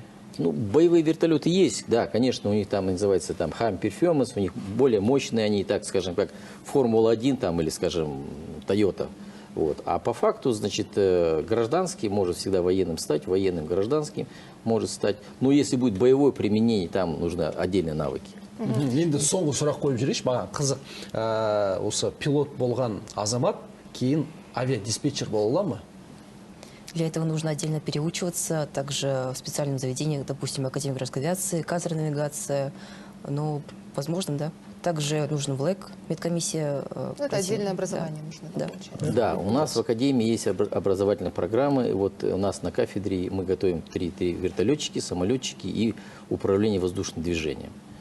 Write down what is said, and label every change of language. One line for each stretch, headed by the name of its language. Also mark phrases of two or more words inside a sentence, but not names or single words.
Russian: Ну, боевые вертолеты есть, да, конечно, у них там называется там
English: High Performance,
Russian: у них более мощные они, так скажем, как Формула-1 там или, скажем, Toyota. Вот. А по факту, значит, гражданский может всегда военным стать, военным гражданским может стать. Но если будет боевое применение, там нужны отдельные навыки.
Kazakh: Енді соңғы сұрақ қойып жіберейінші, маған қызық, осы пилот болған азамат кейін авиадиспетчер бола ала ма?
Russian: Для этого нужно отдельно переучиваться, также в специальных заведениях, допустим, Академия гражданской авиации, кадрная навигация, ну, возможно, да. Также нужен ВЛЭК, медкомиссия. Это отдельное образование нужно. Да. Получать. Да, у нас в Академии есть образовательные программы. Вот у нас на кафедре мы готовим три вертолетчики, самолетчики и управление воздушным движением.